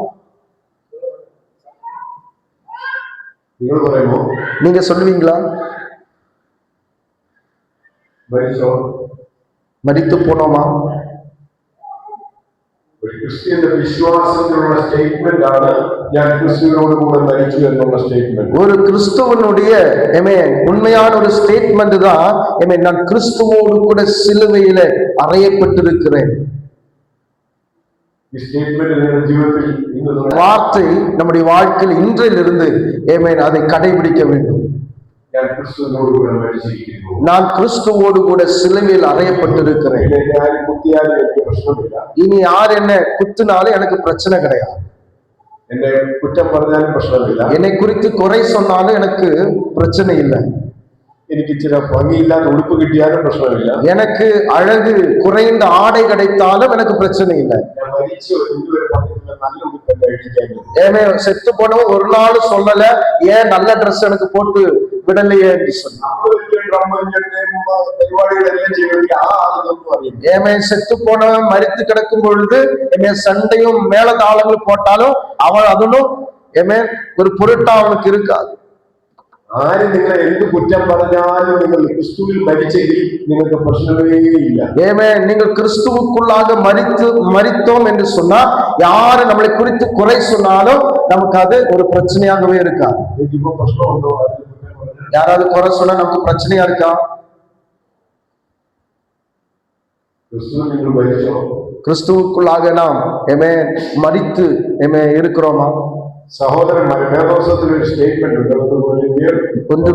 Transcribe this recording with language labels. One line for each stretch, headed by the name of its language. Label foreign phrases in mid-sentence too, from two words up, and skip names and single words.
Tamil: நீங்க சொல்லுவீங்களா? மரித்து போனோமா? கிறிஸ்டியன் விசுவாசத்தினுடைய ஸ்டேட்மெண்ட் ஆன
Malayalam: ഞാൻ ക്രിസ്തുവിനോട് കൂടെ മരിച്ചു എന്നുള്ള സ്റ്റേറ്റ്മെന്റ്.
Tamil: ஒரு கிறிஸ்துவனுடைய உண்மையான ஒரு ஸ்டேட்மெண்ட் தான் நான் கிறிஸ்துவோடு கூட சிலுவையில அறையப்பட்டிருக்கிறேன்.
Malayalam: ഈ സ്റ്റേറ്റ്മെന്റ് നിങ്ങളുടെ ജീവിതത്തിൽ ഇന്ന്
Tamil: வார்த்தை நம்முடைய வாழ்க்கையில் இன்றிலிருந்து அதை கடைபிடிக்க வேண்டும்.
Malayalam: ഞാൻ ക്രിസ്തുവിനോട് കൂടെ മരിച്ചിരിക്കുന്നു.
Tamil: நான் கிறிஸ்துவோடு கூட சிலுவையில் அறையப்பட்டிருக்கிறேன்.
Malayalam: എന്നെ ആരും കുത്തിയാലും എനിക്ക് പ്രശ്നമില്ല.
Tamil: இனி யார் என்ன குத்தினாலும் எனக்கு பிரச்சனை கிடையாது.
Malayalam: എന്നെ കുറ്റം പറഞ്ഞാലും പ്രശ്നമില്ല.
Tamil: என்னை குறித்து குறை சொன்னாலும் எனக்கு பிரச்சனை இல்லை.
Malayalam: എനിക്ക് ഇച്ചിരി ഭംഗിയില്ലാത്ത ഉടുപ്പ് കിട്ടിയാലും പ്രശ്നമില്ല.
Tamil: எனக்கு அழகு குறைந்த ஆடை கிடைத்தாலும் எனக்கு பிரச்சனை இல்லை.
Malayalam: ഞാൻ മരിച്ചു ഇതുവരെ പറഞ്ഞിട്ടുള്ള നല്ല ഉടുപ്പല്ല ഇടിക്കാൻ.
Tamil: செத்து போனவன் ஒரு நாள் சொல்லல ஏன் நல்ல ட்ரெஸ் எனக்கு போட்டு விடலையே என்று சொன்னான். செத்து போனவன் மரித்து கிடக்கும் பொழுது சண்டையும் மேலதாளங்களும் போட்டாலும் அவன் அதனும் ஒரு பொருட்டா அவனுக்கு இருக்காது.
Malayalam: ആര് നിങ്ങളെ എന്ത് കുറ്റം പറഞ്ഞാലും നിങ്ങൾ ക്രിസ്തുവിൽ മരിച്ചെങ്കിൽ നിങ്ങൾക്ക് പ്രശ്നമേ ഇല്ല.
Tamil: நீங்கள் கிறிஸ்துவுக்குள்ளாக மரித்தோம் என்று சொன்னா யாரு நம்மளை குறித்து குறை சொன்னாலும் நமக்கு அது ஒரு பிரச்சனையாகவே இருக்காது.
Malayalam: ഇപ്പൊ പ്രശ്നമുണ്ടോ?
Tamil: யாராவது குறை சொன்னா நமக்கு பிரச்சனையா இருக்கா? கிறிஸ்துவுக்குள்ளாக நாம் மரித்து இருக்கிறோமா? சகோதரன் வேதோசத்தில் ஒரு ஸ்டேட்மெண்ட் இருக்கு.